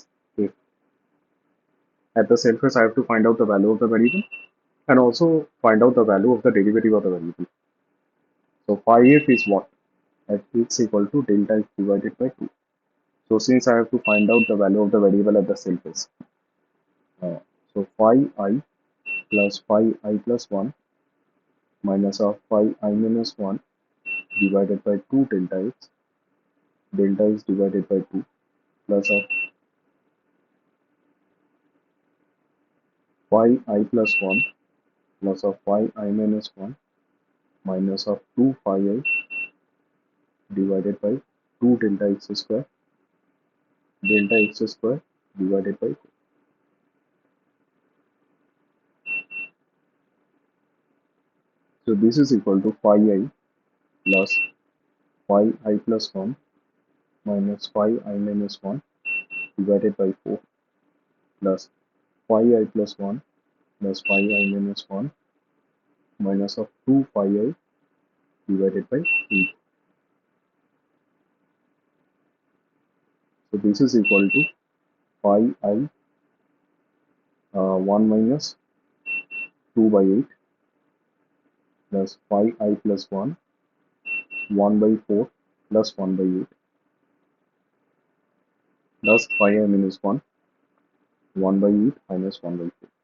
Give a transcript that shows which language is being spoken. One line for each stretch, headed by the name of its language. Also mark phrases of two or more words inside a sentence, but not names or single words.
English: If at the surface I have to find out the value of the variable and also find out the value of the derivative of the variable. So phi f is what? At x equal to delta x divided by 2. So since I have to find out the value of the variable at the surface, so phi I plus phi I plus 1 minus of phi I minus 1 divided by 2 delta x divided by 2 plus of phi I plus 1 plus of phi I minus 1 minus of 2 phi I divided by 2 delta x square divided by 2. So this is equal to phi I plus phi I plus 1 minus phi I minus 1 divided by 4 plus phi I plus 1 plus phi I minus 1 minus of 2 phi I divided by 8. So this is equal to phi I 1 minus 2 by 8 plus phi I plus 1 1 by 4 plus 1 by 8 plus phi I minus 1 1 by 8 minus 1 by 4.